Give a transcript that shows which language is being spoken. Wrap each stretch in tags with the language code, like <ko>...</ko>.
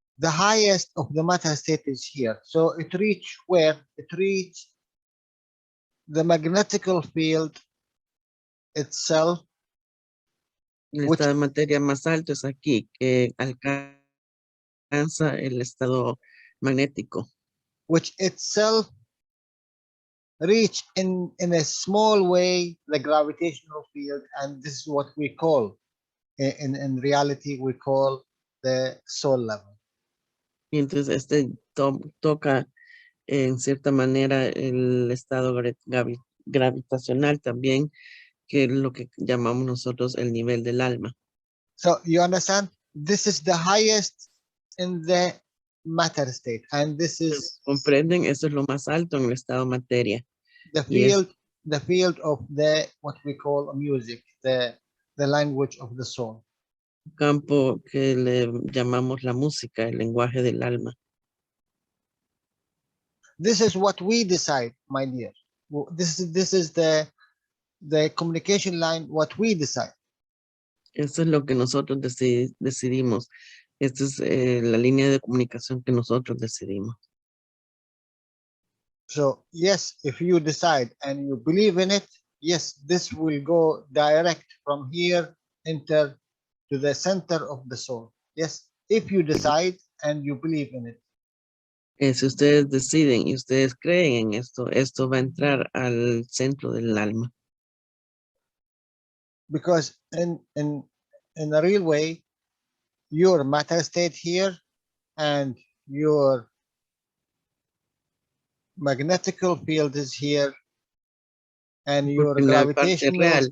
<en>the highest of the matter state is here. So it reach where? It reach the magnetical field itself,</en> <es>El</es> <en>which</en> <es>estado de materia más alto es aquí, que alcanza el estado magnético.</es> <en>which itself reach in a small way the gravitational field, and this is what we call in reality we call the soul level.</en> <es>Y entonces este toca en cierta manera el estado gravitacional también, que es lo que llamamos nosotros el nivel del alma.</es> <en>So you understand, this is the highest in the matter state, and this is</en> <es>¿Comprenden? Eso es lo más alto en el estado materia.</es> <en>the</en> <es>Y es</es> <en>field of the what we call music, the language of the soul.</en> <es>un campo que le llamamos la música, el lenguaje del alma.</es> <en>This is what we decide, my dear. This is the communication line, what we decide.</en> <es>Eso es lo que nosotros decidimos. Esta es la línea de comunicación que nosotros decidimos.</es> <en>So yes, if you decide and you believe in it, yes, this will go direct from here enter to the center of the soul. Yes, if you decide and you believe in it.</en> <es>Si ustedes deciden y ustedes creen en esto, esto va a entrar al centro del alma.</es> <en>Because in a real way, your matter state here and your magnetical field is here and your</en> <es>Porque en la parte</es> <en>gravitational</en> <es>real,</es>